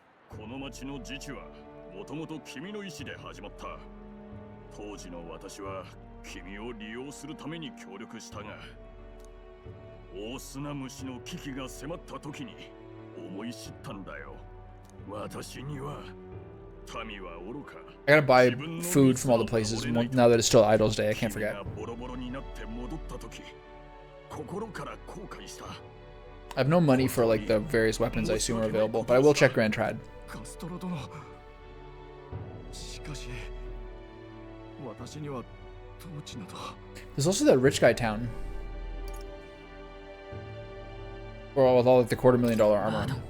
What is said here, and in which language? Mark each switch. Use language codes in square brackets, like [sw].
[ja] この町の自治はもともと君の意志で始まった。当時の私は君を利用するために協力したが、大砂虫の危機が迫った時に思い知ったんだよ。私には民は愚か。 [en] I gotta buy food from all the places now that it's still Idol's Day. I can't forget. [ja] ボロボロになって戻った時、心から後悔した。 [en] I have no money for like the various weapons I assume are available, but I will check Grand Trad. [ja] カストロ殿。しかし私には統治など。 [en] There's also that rich guy town. Well, with all like the $250,000 armor.